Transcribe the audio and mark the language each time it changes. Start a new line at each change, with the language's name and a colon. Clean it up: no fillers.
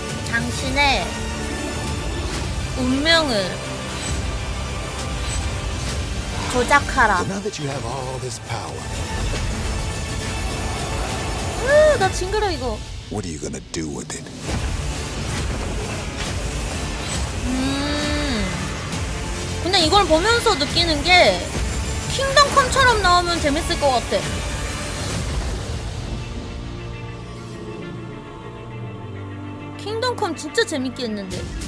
Korean: 당신의 운명을 조작하라.
English: So now that you have all this power,
Korean: 나 징그러 이거.
English: what are you gonna do with it?
Korean: 근데 이걸 보면서 느끼는 게 킹덤 컴처럼 나오면 재밌을 것 같아. 킹덤 컴 진짜 재밌게 했는데.